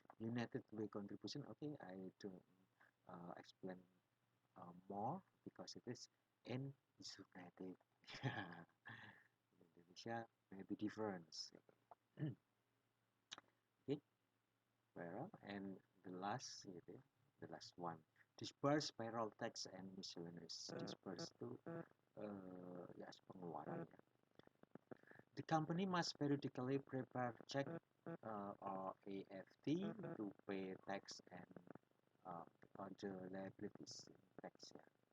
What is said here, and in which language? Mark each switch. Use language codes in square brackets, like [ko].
[en] United Way contribution. Okay, I don't explain more because it is in United. In Indonesia maybe difference. Okay, payroll and the last the last one, disperse payroll tax and miscellaneous. [id] Disperse itu ya pengeluaran ya. [en] The company must periodically prepare check or AFT to pay tax and other liabilities tax ya.